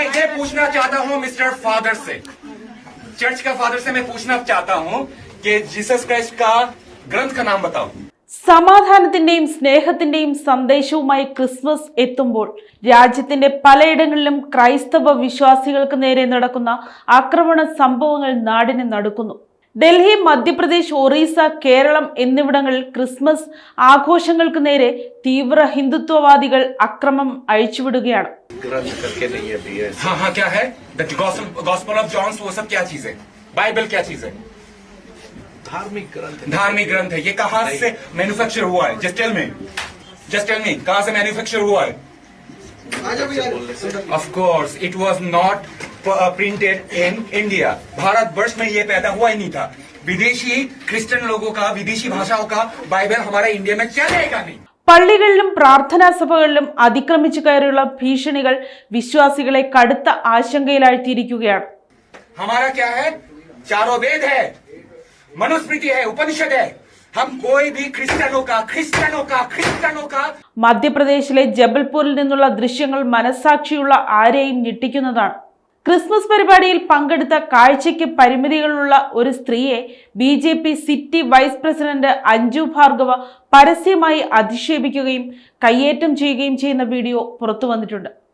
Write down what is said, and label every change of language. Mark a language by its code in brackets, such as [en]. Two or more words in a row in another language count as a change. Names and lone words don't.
[hi] पूछना चाहता हूँ [en] Mister Father [hi] से, चर्च का फादर से मैं पूछना चाहता हूँ कि जीसस क्राइस्ट का ग्रंथ का नाम बताओ। [ml] സമാധാനത്തിന്റെയും സ്നേഹത്തിന്റെയും സന്ദേശവുമായി ക്രിസ്മസ് എത്തുമ്പോൾ രാജ്യത്തിന്റെ പലയിടങ്ങളിലും ക്രൈസ്തവ വിശ്വാസികൾക്ക് നേരെ നടക്കുന്ന ആക്രമണ സംഭവങ്ങൾ നാടിനെ നടുക്കുന്നു. ഡൽഹി, മധ്യപ്രദേശ്, ഒറീസ, കേരളം എന്നിവിടങ്ങളിൽ ക്രിസ്മസ് ആഘോഷങ്ങൾക്ക് നേരെ തീവ്ര ഹിന്ദുത്വവാദികൾ അക്രമം അഴിച്ചുവിടുകയാണ്. [hi] बाइबल क्या चीज है? धार्मिक ग्रंथ है। ये कहाँ से मैन्युफैक्चर हुआ है? [en] just tell me [hi] कहाँ से मैन्युफैक्चर हुआ है? [en] Of course it was not printed in India. [hi] भारतवर्ष में ये पैदा हुआ ही नहीं था। विदेशी क्रिश्चियन लोगों का, विदेशी भाषाओं का बाइबल हमारे इंडिया में चलेगा नहीं। [ml] പള്ളികളിലും പ്രാർത്ഥനാ സഭകളിലും അതിക്രമിച്ചു കയറിയുള്ള ഭീഷണികൾ വിശ്വാസികളെ കടുത്ത ആശങ്കയിലാഴ്ത്തിയിരിക്കുകയാണ്. [hi] हमारा क्या है? चारों वेद है, मनुस्मृति है, उपनिषद है। हम कोई भी क्रिश्चियनों का [ml] മധ്യപ്രദേശിലെ ജബൽപൂരിൽ നിന്നുള്ള ദൃശ്യങ്ങൾ മനസാക്ഷിയുള്ള ആരെയും ഞെട്ടിക്കുന്നതാണ്. ക്രിസ്മസ് പരിപാടിയിൽ പങ്കെടുത്ത കാഴ്ചയ്ക്ക് പരിമിതികളുള്ള ഒരു സ്ത്രീയെ BJP [en] city vice president [ml] അഞ്ജു ഭാർഗവ പരസ്യമായി അധിക്ഷേപിക്കുകയും കയ്യേറ്റം ചെയ്യുകയും ചെയ്യുന്ന വീഡിയോ പുറത്തു വന്നിട്ടുണ്ട്.